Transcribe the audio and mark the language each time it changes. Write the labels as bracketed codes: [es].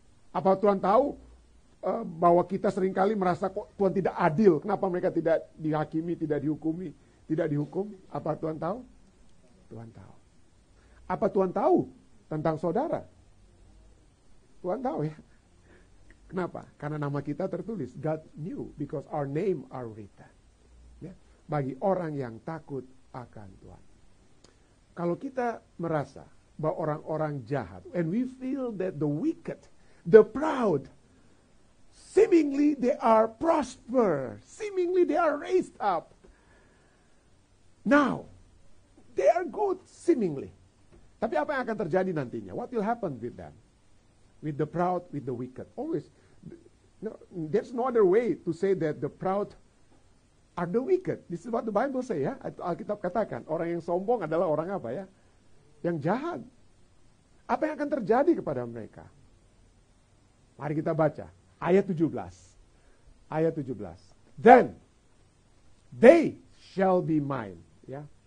[id] Apa Tuhan tahu bahwa kita seringkali merasa kok Tuhan tidak adil? Kenapa mereka tidak dihakimi, tidak dihukumi, tidak dihukum? Apa Tuhan tahu? Tuhan tahu. Apa Tuhan tahu tentang saudara? Tuhan tahu ya. Kenapa? Karena nama kita tertulis. [en] God knew because our name are written. Ya. [id] Bagi orang yang takut akan Tuhan. Kalau kita merasa bahwa orang-orang jahat, [en] and we feel that the wicked, the proud, seemingly they are prosper, seemingly they are raised up. Now, they are good, seemingly. [id] Tapi apa yang akan terjadi nantinya? [en] What will happen with them? With the proud, with the wicked. Always, no, there's no other way to say that the proud are the wicked. This is what the Bible say ya. [id] Alkitab katakan, orang yang sombong adalah orang apa ya? Yang jahat. Apa yang akan terjadi kepada mereka? Mari kita baca. Ayat 17. Ayat 17. [en] Then they shall be mine. Ya.